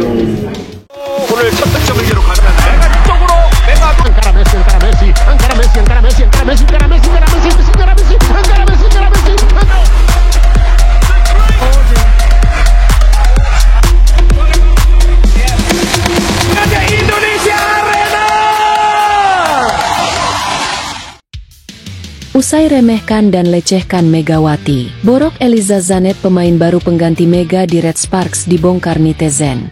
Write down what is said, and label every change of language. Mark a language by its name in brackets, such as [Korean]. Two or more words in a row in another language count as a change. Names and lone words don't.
[Korean] 오늘 첫 득점을 기록하는 메가 쪽으로 메가 [Catalan] Encara Messi, encara Messi, encara Messi, encara Messi, encara Messi, encara Messi, encara Messi, encara Messi, encara Messi, encara Messi. [Indonesian] Indonesia Arena. Usai remehkan dan lecehkan Megawati, borok Eliza Zanet pemain baru pengganti Mega di Red Sparks dibongkar netizen.